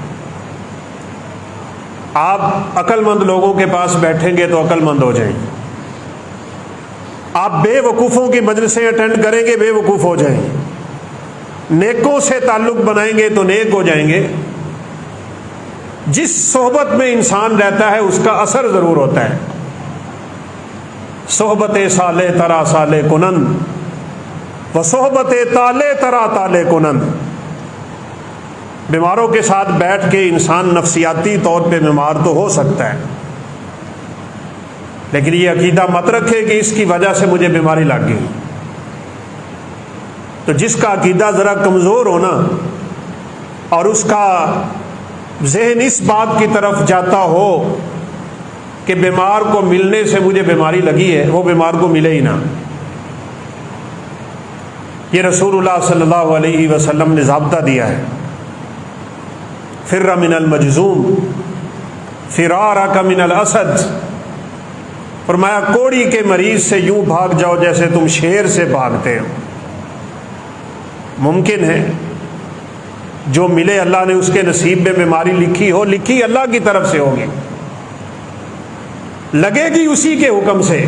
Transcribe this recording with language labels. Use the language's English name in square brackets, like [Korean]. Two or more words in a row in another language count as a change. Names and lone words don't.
[Urdu] آپ عقل مند لوگوں کے پاس بیٹھیں گے تو عقل مند ہو جائیں گے، آپ بے وقوفوں کی مجلسیں اٹینڈ کریں گے، بے وقوف ہو جائیں گے، نیکوں سے تعلق بنائیں گے تو نیک ہو جائیں گے۔ جس صحبت میں انسان رہتا ہے اس کا اثر ضرور ہوتا ہے۔ [Persian] صحبت صالح ترا صالح کنند و صحبت طالع ترا طالع کنند۔ [Urdu] بیماروں کے ساتھ بیٹھ کے انسان نفسیاتی طور پہ بیمار تو ہو سکتا ہے، لیکن یہ عقیدہ مت رکھے کہ اس کی وجہ سے مجھے بیماری لگ گئی۔ تو جس کا عقیدہ ذرا کمزور ہونا اور اس کا ذہن اس بات کی طرف جاتا ہو کہ بیمار کو ملنے سے مجھے بیماری لگی ہے، وہ بیمار کو ملے ہی نہ۔ یہ رسول اللہ صلی اللہ علیہ وسلم نے ضابطہ دیا ہے، [Arabic] فر من المجذوم فرارک من الاسد۔ [Urdu] فرمایا کوڑی کے مریض سے یوں بھاگ جاؤ جیسے تم شیر سے بھاگتے ہو۔ ممکن ہے جو ملے اللہ نے اس کے نصیب میں بیماری لکھی ہو، لکھی اللہ کی طرف سے ہوگی، لگے گی اسی کے حکم سے۔